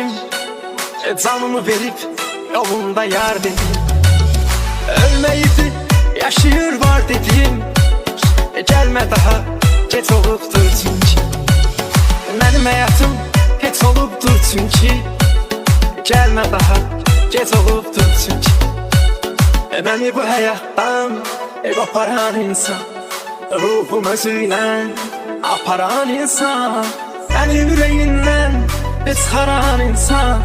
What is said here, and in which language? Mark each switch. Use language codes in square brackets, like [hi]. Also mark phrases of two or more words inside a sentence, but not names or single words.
[tr] Canımı verip yolunda yar dedim. Ölmeydi yaşıyor var dedim. Gelme daha geç [az] olubdur çünkü. Mənim həyatım heç olubdur çünkü. [tr] Gelme daha geç [az] olubdur çünkü. Məni bu həyatdan qoparan insan, ruhum özüylə aparan insan, məni ürəyindən çıxaran insan.